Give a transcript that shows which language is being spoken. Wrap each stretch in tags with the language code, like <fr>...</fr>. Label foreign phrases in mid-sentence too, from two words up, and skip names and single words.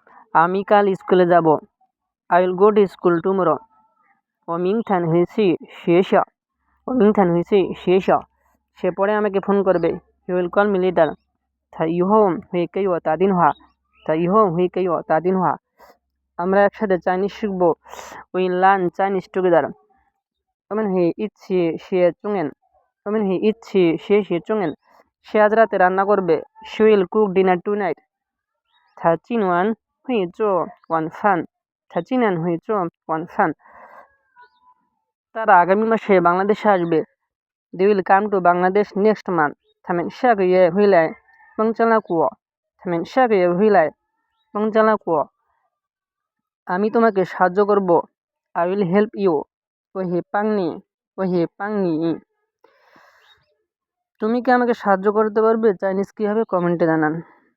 <bn>আমি কাল স্কুলে যাব।</bn> <en>I will go to school tomorrow.</en> <zh>我明天会去学校。</zh> <bn>সে পরে আমাকে ফোন করবে।</bn> <en>He will call me later。</en> <zh>他以后会给我打电话。</zh> <bn>আমরা একসাথে চাইনিজ শিখব।</bn> <en>We learn Chinese together。</en> <zh>我们会一起学中文。</zh> <bn>সে আজ রাতে রান্না করবে।</bn> <en>She will cook dinner tonight。</en> <zh>他今晚会做晚饭。</zh> <bn>তারা আগামী মাসে বাংলাদেশে আসবে।</bn> <en>They will come to Bangladesh next month。</en> <zh>他们下个月会来孟加拉国。</zh> <bn>আমি তোমাকে সাহায্য করব।</bn> <en>I will help you。</en> <zh>我会帮你。</zh> <bn>তুমি কি আমাকে সাহায্য করতে পারবে? চাইনিজ কী হবে কমেন্টে জানান।</bn>